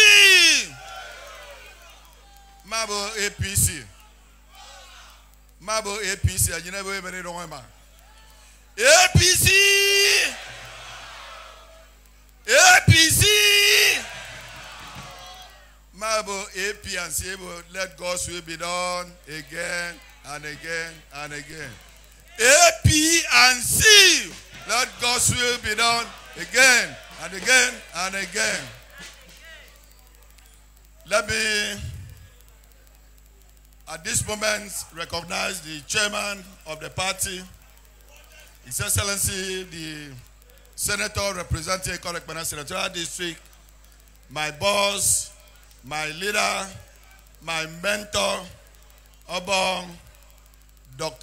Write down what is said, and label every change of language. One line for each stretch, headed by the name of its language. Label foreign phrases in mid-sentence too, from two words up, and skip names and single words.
English: Mabo APC. Mabo Mabo APC, and you never even know him. APC! APC! Mabo AP and say, let God's will be done again and again and again. AP and C, let God's will be done again and again and again. Let me, at this moment, recognize the chairman of the party, His Excellency, the Senator representing Korokpene Senatorial District, my boss, my leader, my mentor, Obong, Dr.